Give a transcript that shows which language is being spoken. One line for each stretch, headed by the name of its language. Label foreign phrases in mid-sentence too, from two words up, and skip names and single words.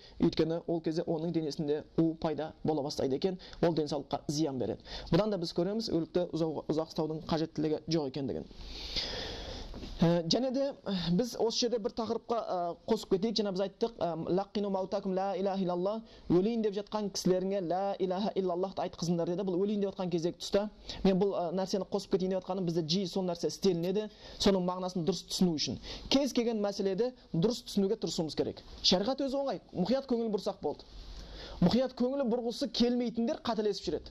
Kazakh: Өйткені ол кезде оның денесінде у пайда бола бастайды екен, ол денсаулыққа зиян береді. Бұдан да біз көреміз өлікті ұзақ ұстаудың қажеттілігі жоқ екендігін. Және де біз осы жерде бір тақырыпқа қосып кетейік. Жаңа біз айттық,
Arabic: لقنوا موتاكم لا إله إلا الله,
Kazakh: өлейін деп жатқан кісілеріңе
Arabic: لا إله إلا الله
Kazakh: айтқызыңдар деді. Бұл өлейін деп жатқан кездегі тұста. Мен бұл нәрсені қосып кетейін деп жатқаным, бізде жиі сол нәрсе істелінеді, соның мағынасын дұрыс түсіну үшін. Кез келген мәселеде дұрыс түсінуге тырысуымыз керек. Шариғат өзі оңай, мұқият көңіл бұрсақ болды. Мұқият көңілі бұрғысы келмейтіндер қателесіп жүреді.